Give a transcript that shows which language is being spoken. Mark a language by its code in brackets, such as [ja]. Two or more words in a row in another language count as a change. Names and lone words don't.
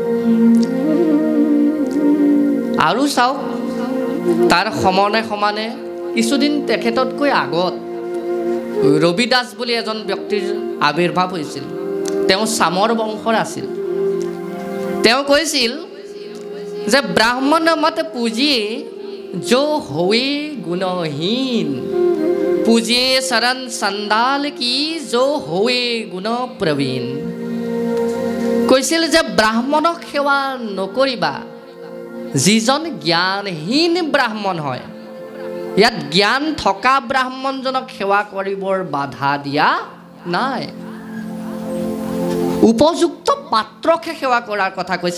[as] আৰু চাওক, তাৰ সমানে সমানে কিছুদিন তেখেততকৈ আগত ৰবিদাস বুলি এজন ব্যক্তিৰ আৱিৰ্ভাৱ হৈছিল। তেওঁ চামৰ বংশৰ আছিল। তেওঁ কৈছিল যে [hi] ब्राह्मण मत पूजिए जो होए गुणहीन, पूजिए शरण संदाल की जो होए गुण प्रवीण। [as] কৈছিল যে ব্ৰাহ্মণক সেৱা নকৰিবা যিজন জ্ঞানহীন ব্ৰাহ্মণ হয়। ইয়াত জ্ঞান থকা ব্ৰাহ্মণজনক সেৱা কৰিবৰ বাধা দিয়া নাই। উপযুক্ত পাত্ৰকহে সেৱা কৰাৰ কথা কৈছে।